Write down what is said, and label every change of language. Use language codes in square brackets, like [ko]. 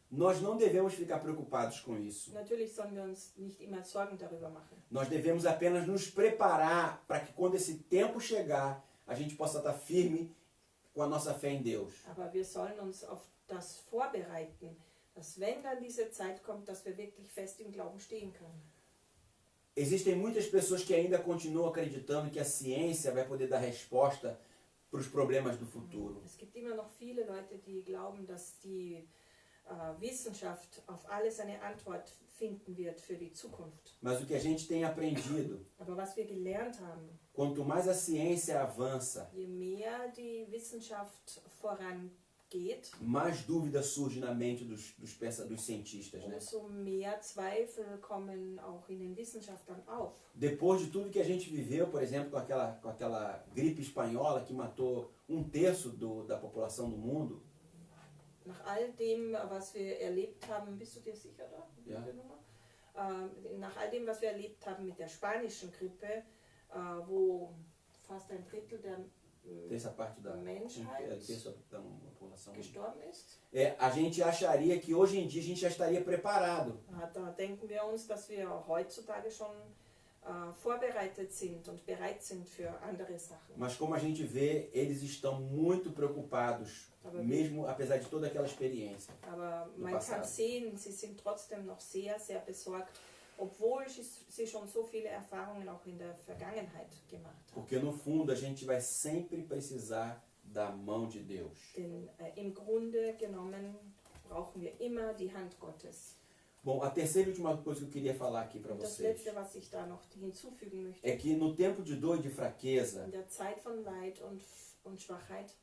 [pt] Nós não devemos ficar preocupados com isso. [de] Natürlich sollen wir uns nicht immer Sorgen darüber machen. [pt] Nós devemos apenas nos preparar para que quando esse tempo chegar, a gente possa estar firme com a nossa fé em Deus. [de] Aber wir sollen uns auf das vorbereiten, dass wenn dann diese Zeit kommt, dass wir wirklich fest im Glauben stehen können. [pt] Existem muitas pessoas que ainda continuam acreditando que a ciência vai poder dar resposta para os problemas do futuro. [de] Es gibt immer noch viele Leute, die glauben, dass die Wissenschaft auf alles eine Antwort finden wird für die Zukunft. [pt] Mas o que a gente tem aprendido, [de] Aber was wir gelernt haben, [pt] quanto mais a ciência avança, [de] je mehr die Wissenschaft vorangeht, [pt] mais dúvida surge na mente dos cientistas, né? [de] umso mehr Zweifel kommen auch in den Wissenschaftlern auf. [pt] Depois de tudo que a gente viveu, por exemplo, com aquela gripe espanhola que matou 1/3 da população do mundo, [de] Nach all dem, was wir erlebt haben, bist du dir sicher da? Ja. Nach all dem, was wir erlebt haben mit der spanischen Grippe, wo fast ein Drittel der [pt] terça parte da [de] Menschheit [pt] terça da população. [de] gestorben ist, [pt] A gente acharia que hoje em dia a gente já estaria preparado. [de] da denken wir uns, dass wir heutzutage schon vorbereitet sind und bereit sind für andere Sachen. [pt] Mas como a gente vê, eles estão muito preocupados, mesmo apesar de toda aquela experiência. [de] Aber [pt] No [de] man [pt] passado. [de] kann sehen, sie sind trotzdem noch sehr, sehr besorgt, obwohl sie schon so viele Erfahrungen auch in der Vergangenheit gemacht haben. [pt] Porque no fundo a gente vai sempre precisar da mão de Deus. [de] Denn im Grunde genommen brauchen wir immer die Hand Gottes. [pt] Bom, a terceira e última coisa que eu queria falar aqui para [de] Und das [pt] vocês [de] Letzte, was ich da noch hinzufügen möchte, [pt] é que no tempo de dor e de fraqueza, [de] in der Zeit von Leid und Schwachheit,